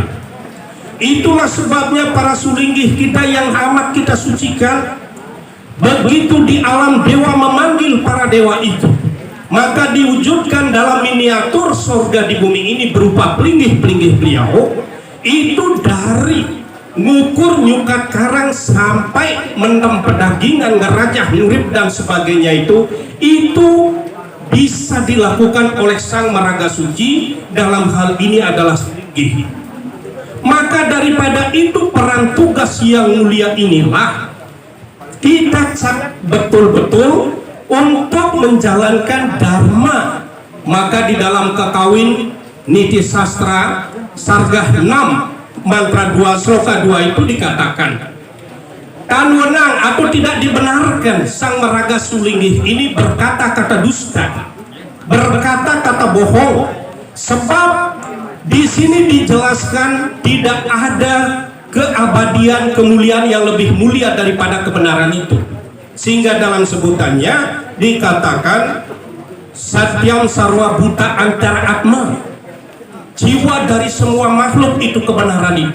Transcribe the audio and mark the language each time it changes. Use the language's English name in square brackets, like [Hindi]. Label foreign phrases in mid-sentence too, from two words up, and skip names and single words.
[Indonesian] Itulah sebabnya para sulinggih kita yang amat kita sucikan, begitu di alam dewa memanggil para dewa itu, maka diwujudkan dalam miniatur surga di bumi ini berupa pelinggih-pelinggih beliau itu dari [Balinese] ngukur nyukat karang [Indonesian] sampai [Balinese] mentem pedagingan, [Indonesian] ngerajah, ngurip dan sebagainya itu bisa dilakukan oleh sang maraga suci. Dalam hal ini adalah pelinggih. Maka daripada itu peran tugas yang mulia inilah kita betul-betul untuk menjalankan dharma. Maka di dalam Kakawin Niti Sastra Sargah 6 mantra 2 sloka 2 itu dikatakan, [Balinese] tan wenang [Indonesian] atau tidak dibenarkan sang maraga sulinggih ini berkata-kata dusta, berkata-kata bohong, sebab di sini dijelaskan tidak ada keabadian kemuliaan yang lebih mulia daripada kebenaran itu. Sehingga dalam sebutannya dikatakan [Sanskrit] satyam sarwa buta antara atma, [Indonesian] jiwa dari semua makhluk itu kebenaran itu.